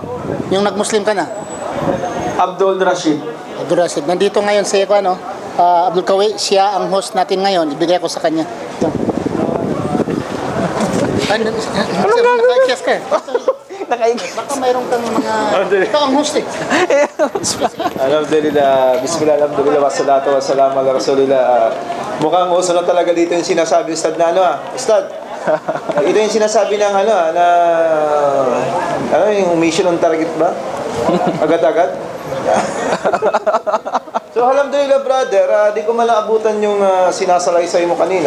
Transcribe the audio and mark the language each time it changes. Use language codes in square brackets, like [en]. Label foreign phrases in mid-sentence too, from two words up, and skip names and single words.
[tl] Yung nag-Muslim ka na? Abdul Rashid. Abdul Rashid. Nandito ngayon si Abdul Kawi. Siya ang host natin ngayon. Ibigay ko sa kanya. Ito. Anong naka-chess ka? Baka mayroon kang mga... Ikaw ang host eh. [ar] الحمد لله، بسم الله، الحمد لله، والصلاة والسلام على رسول الله. [tl] Mukhang uso na talaga dito yung sinasabi, Ustad, na Ustad, ito yung sinasabi ng yung [en] mission on target [tl] ba? Agad-agad? So, alhamdulillah, brother, di ko malaabutan yung sinasalaysay mo kanina.